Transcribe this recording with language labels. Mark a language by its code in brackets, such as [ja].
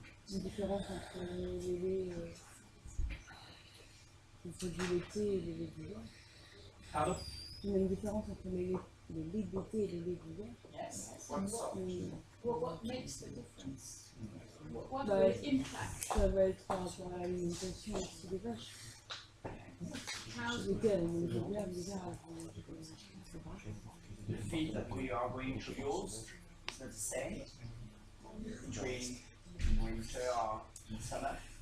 [fr] Une différence entre les laits, les produits laitiers et les laits du lait. Pardon? Il y a une différence entre les laits d'été et les laits d'hiver. [en] Yes. What sort? What makes the difference? What Bah, will impact? [fr] Ça va être par rapport à l'alimentation aussi des vaches. [en] How's [fr] L'été, elles mangent bien, l'hiver, elles mangent [en] The feed that we are going to use is not the same between winter or in summer.